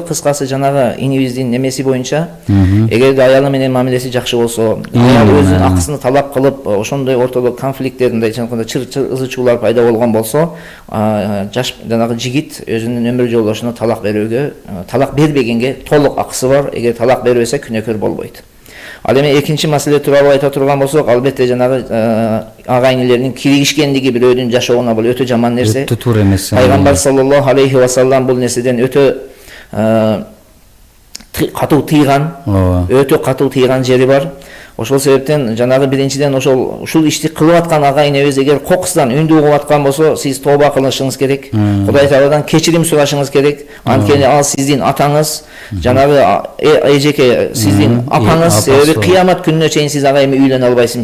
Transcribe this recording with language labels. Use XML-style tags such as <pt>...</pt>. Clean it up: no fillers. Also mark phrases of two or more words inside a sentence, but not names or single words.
<ky>Кыскасы жанагы инибиздин немеси боюнча, эгерде аялы менен мамилеси жакшы болсо, аял өзүнүн акысын талап кылып, ошондой ортодо конфликттер, мындай ызы-чуулар пайда болгон болсо, жаш жанагы жигит өзүнүн өмүр жолдошуна талак берүүгө, талак бербегенге толук акысы бар. Эгер талак бербесе күнөөкөр болбойт. Ал эми экинчи маселе тууралуу айта турган болсок, албетте жанагы ага-инилердин киригишкендиги бирөөдүн жашоогуна бул өтө жаман нерсе. Өтө туура эмес. Пайгамбар</ky> <ar>صلى الله عليه وسلم</ar> <ky>бул нерседен өтө катуу тыйган, өтө катуу тыйган жери бар. Ошол себептен жанагы биринчиден ушул ишти кылып аткан ага-инебиз эгер кокусдан үндү угуп аткан болсо, сиз тооба кылышыңыз керек. Кудай Тааладан кечирим сурашыңыз керек. Анткени ал сиздин атаңыз, жанагы эжеке сиздин апаңыз, себеби кыямат күнүнө чейин сиз ага эми үйлөнө албайсыз.</ky>